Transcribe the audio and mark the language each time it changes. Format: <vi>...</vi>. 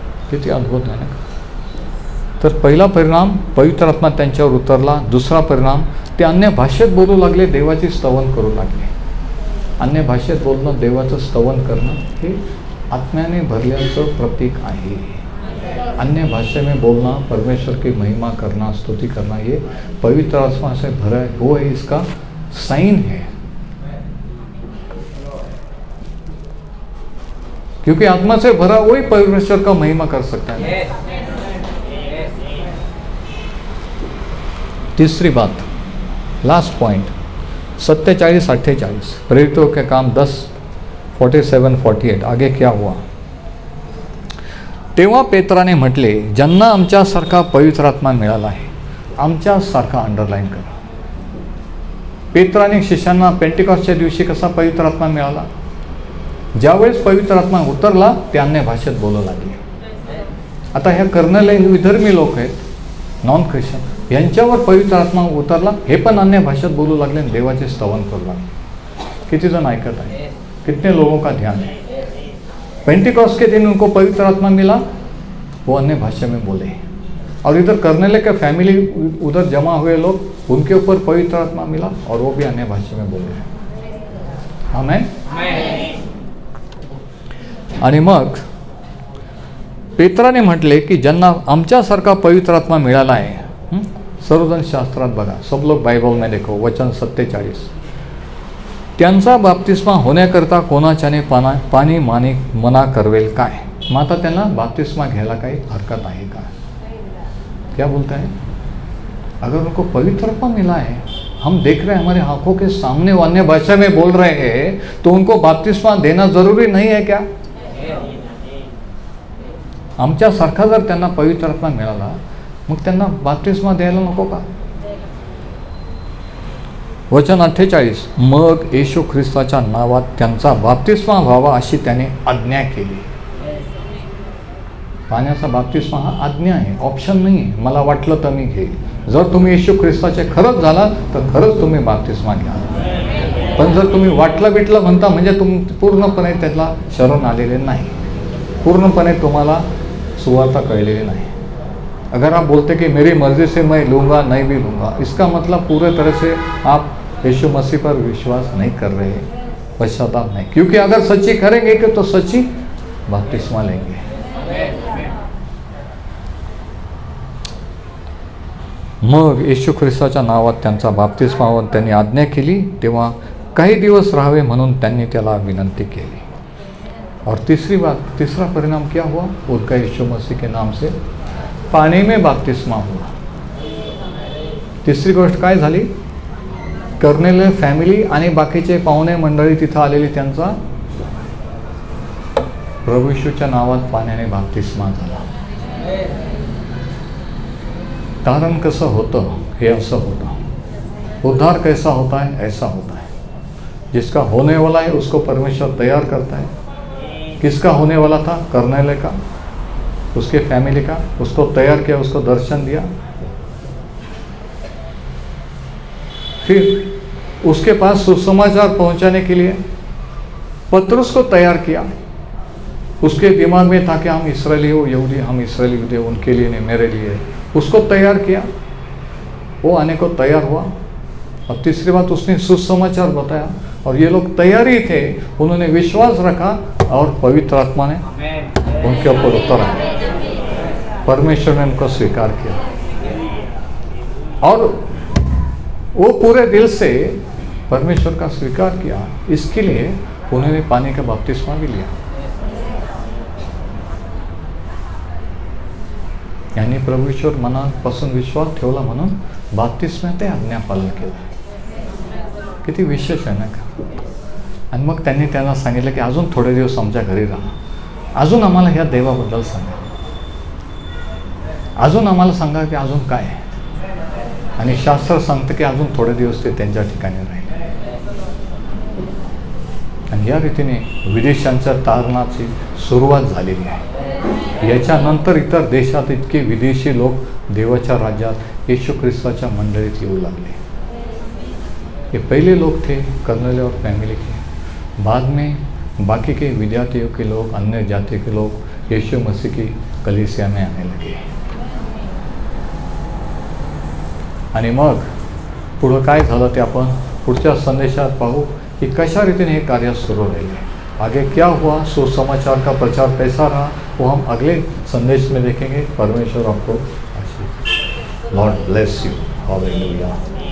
<mr>किती अद्भुत आहे ना. तर पहिला परिणाम पवित्र आत्मा त्यांच्यावर उतरला. दुसरा परिणाम ते अन्य भाषेत बोलू लागले, देवाची स्तवन करू लागले. अन्य भाषेत बोलणं, देवाचं स्तवन करणं हे आत्म्याने भरल्याचं प्रतीक आहे.</mr> <hi>अन्य भाषा में बोलना, परमेश्वर की महिमा करना, स्तुति करना, ये पवित्र आत्मा से भरा है, वो है इसका साइन है. क्योंकि आत्मा से भरा वही परमेश्वर का महिमा कर सकता है. तीसरी बात, लास्ट पॉइंट 47-48 प्रेरितों के काम 10:47-48. आगे क्या हुआ?</hi> <mr>तेव्हा पेत्राने म्हटले, ज्यांना आमच्यासारखा पवित्र आत्मा मिळाला आहे. आमच्यासारखा अंडरलाईन करा. पेत्राने शिष्यांना पेंटिकॉस्टच्या दिवशी कसा पवित्र आत्मा मिळाला? ज्यावेळेस पवित्र आत्मा उतरला ते अन्य भाषेत बोलू लागले. आता ह्या कर्नले विधर्मी लोक आहेत, नॉन ख्रिश्चन, यांच्यावर पवित्र आत्मा उतरला, हे पण अन्य भाषेत बोलू लागले आणि देवाचे स्तवन करू लागले. किती जण ऐकत आहे?</mr> <hi>कितने लोगों का ध्यान है? पेंटिकॉस्ट के दिन उनको पवित्र आत्मा मिला, वो अन्य भाषा में बोले. और इधर कर्नेले का फैमिली उधर जमा हुए लोग, उनके ऊपर पवित्र आत्मा मिला और वो भी अन्य भाषा में बोल रहे. आमेन.</hi> <mr>आणि मग पेत्राने म्हटले की ज्यांना आमच्यासारखा पवित्र आत्मा मिळाला आहे. सर्वजण शास्त्रात बघा,</mr> <hi>सब लोग बाइबल में देखो, वचन 47.</hi> <mr>त्यांचा बाप्तिस्मा होण्याकरता कोणाच्याने पाणी मना करवेल काय? मग आता त्यांना बाप्तिस्मा घ्यायला काही हरकत आहे का?</mr> <hi>क्या बोलता है? अगर उनको पवित्र आत्मा मिला है, हम देख रहे हैं हमारे आंखों के सामने वो अन्य भाषा में बोल रहे हैं, तो उनको बाप्तिस्मा देना जरूरी नहीं है क्या?</hi> <mr>आमच्यासारखा जर त्यांना पवित्र आत्मा मिळाला, मग त्यांना बाप्तिस्मा द्यायला नको का? वचन 48. मग येशू ख्रिस्ताच्या नावात त्यांचा बाप्तिस्मा व्हावा अशी त्याने आज्ञा केली. पाण्याचा बाप्तिस्मा हा आज्ञा आहे, ऑप्शन नाही आहे. मला वाटलं तर मी घेईल. जर तुम्ही येशू ख्रिस्ताचे खरंच झाला तर खरंच तुम्ही बाप्तिस्मा घ्या. पण जर तुम्ही वाटलं बिटलं म्हणता म्हणजे तुम्ही पूर्णपणे त्याला शरण आलेले नाही, पूर्णपणे तुम्हाला सुवार्ता कळलेली नहीं. अगर आप बोलते कि मेरी मर्जी से मैं लूँगा नहीं भी लूँगा, इसका मतलब पूरे तरह से आप यीशु मसीह पर विश्वास नहीं कर रहे, पश्चाताप नहीं. क्योंकि अगर सच्ची करेंगे कि तो सच्ची बपतिस्मा लेंगे. मग येशू ख्रिस्ताच्या नावात त्यांचा बाप्तिस्मा त्यांनी आज्ञा केली. तेव्हा काही दिवस राहावे म्हणून त्यांनी त्याला विनंती केली.</mr> <hi>और तीसरी बात, तीसरा परिणाम क्या हुआ? उनका यीशु मसीह के नाम से पानी में बपतिस्मा हुआ.</hi> <mr>तिसरी गोष्ट काय झाली? कर्नेले फॅमिली आणि बाकीचे पाहुणे मंडळी तिथं आलेली त्यांचा प्रभू येशूच्या नावात पाण्याने बपतिस्मा झाला. कारण कसं होतं हे असं होतं.</mr> <hi>उद्धार कैसा होता है? ऐसा होता है. जिसका होने वाला है उसको परमेश्वर तैयार करता है. किसका होने वाला था? कर्नेले का, उसके फैमिली का. उसको तैयार किया, उसको दर्शन दिया, फिर उसके पास सुसमाचार पहुंचाने के लिए पतरस को तैयार किया. उसके दिमाग में था कि हम इसराइली हो, यहूदी, हम इसराइली यहूदी, उनके लिए नहीं, मेरे लिए. उसको तैयार किया, वो आने को तैयार हुआ. और तीसरी बात, उसने सुसमाचार बताया और ये लोग तैयार ही थे. उन्होंने विश्वास रखा और पवित्र आत्मा ने उनके ऊपर उतरा. परमेश्वर ने उनको स्वीकार किया और वो पूरे दिल से परमेश्वर का स्वीकार किया. इसके लिए उन्होंने पानी का बपतिस्मा भी लिया.</hi> <mr>यांनी प्रभू ईश्वर मनापासून विश्वास ठेवला म्हणून बपतिस्म्यात ते आज्ञापालन केलं. किती विशेष आहे ना का. आणि मग त्यांनी त्यांना सांगितलं की अजून थोडे दिवस आमच्या घरी राहा, अजून आम्हाला ह्या देवाबद्दल सांगा, अजून आम्हाला सांगा की अजून काय आहे. आणि शास्त्र सांगतं की अजून थोडे दिवस ते त्यांच्या ठिकाणी राहिले. आणि या रीतीने विदेशांच्या तारणाची सुरुवात झालेली आहे. याच्यानंतर इतर देशात इतके विदेशी लोक देवाच्या राज्यात येशू ख्रिस्ताच्या मंडळीत येऊ लागले.</mr> <hi>ये पहले लोग थे कर्नल और फैमिली के, बाद में बाकी के विद्यार्थियों के लोग, अन्य जाति के लोग यीशु मसीह की कलीसिया में आने लगे.</hi> <mr>आणि मग पुढं काय झालं ते आपण पुढच्या संदेशात पाहू कि कशा रीतीने हे कार्य सुरू राहिले.</mr> <hi>आगे क्या हुआ, सुसमाचार का प्रचार कैसा रहा, वो हम अगले संदेश में देखेंगे. परमेश्वर आपको आशीष.</hi> <en>Lord bless you.</en> <hi>हालेलुया.</hi>